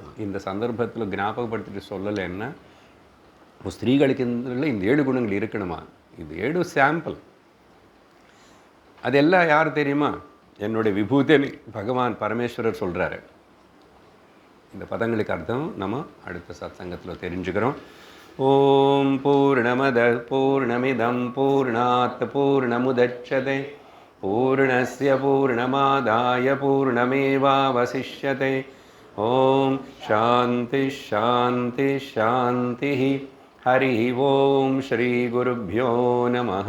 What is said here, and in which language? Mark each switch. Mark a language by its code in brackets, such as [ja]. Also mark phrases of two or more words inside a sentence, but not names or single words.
[ta] இந்த சந்தர்ப்பத்தில் ஞாபகப்படுத்திட்டு சொல்லலைன்னா ஸ்திரீகளுக்கு இந்த 7 குணங்கள் இருக்கணுமா? இது 7 சாம்பிள். அதெல்லாம் யார் தெரியுமா? என்னுடைய விபூதின்னு பகவான் பரமேஸ்வரர் சொல்கிறாரு. இந்த பதங்களுக்கு அர்த்தம் நம்ம அடுத்த சத்சங்கத்தில் தெரிஞ்சுக்கிறோம். [sa] ओम् पूर्णमदः पूर्णमिदं पूर्णात् पूर्णमुदच्यते पूर्णस्य पूर्णमादाय पूर्णमेवावशिष्यते. ओम् शान्तिः शान्तिः शान्तिः. हरि ओम् श्री गुरुभ्यो நமः.